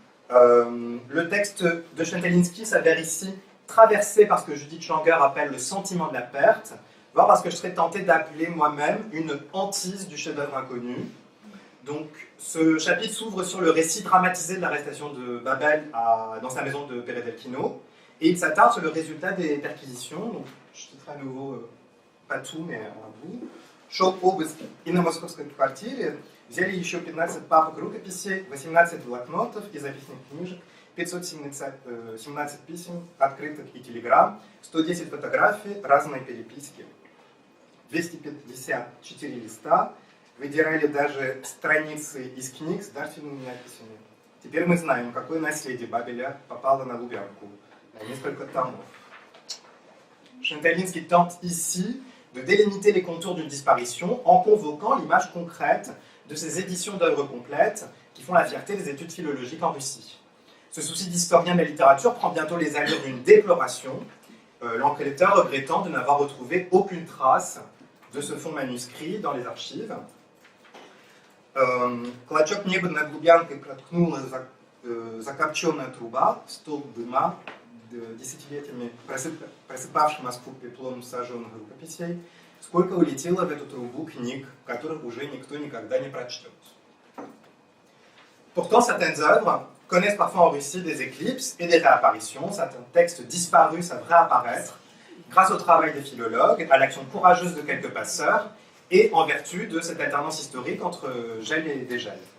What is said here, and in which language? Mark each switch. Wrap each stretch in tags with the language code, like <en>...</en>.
<fr>Le texte de Chentalinski s'avère ici traversé par ce que Judith Schlanger appelle le sentiment de la perte, voire parce que je serais tenté d'appeler moi-même une hantise du chef-d'œuvre inconnu. Donc, ce chapitre s'ouvre sur le récit dramatisé de l'arrestation de Babel dans sa maison de Peredelkino, et il s'attarde sur le résultat des perquisitions. Donc, je citerai à nouveau, pas tout, mais un bout.</fr> <ru>Шел обыск и на московской квартире, взяли еще 15 папок рукописей, 18 блокнотов и записных книжек, 517 писем, открыток и телеграмм, 110 фотографий, разные переписки, 254 листа, выдирали даже страницы из книг с дарственными надписями. Теперь мы знаем, какое наследие Бабеля попало на Лубянку, на несколько томов.</ru> <fr>Chentalinski tente ici de délimiter les contours d'une disparition en convoquant l'image concrète de ces éditions d'œuvres complètes qui font la fierté des études philologiques en Russie. Ce souci d'historien de la littérature prend bientôt les allures d'une déploration, l'enquêteur regrettant de n'avoir retrouvé aucune trace de ce fonds manuscrit dans les archives.</fr> <ru>Клочок неба над Лубянкой проткнула закопченная труба, столб дыма, десятилетиями просыпавший Москву пеплом сожженных рукописей, сколько улетело в эту трубу книг, которых уже никто никогда не прочтет.</ru> <fr>Pourtant, certaines œuvres connaissent parfois en Russie des éclipses et des réapparitions. Certains textes disparus savent réapparaître grâce au travail des philologues, à l'action courageuse de quelques passeurs et en vertu de cette alternance historique entre gel et dégel.</fr>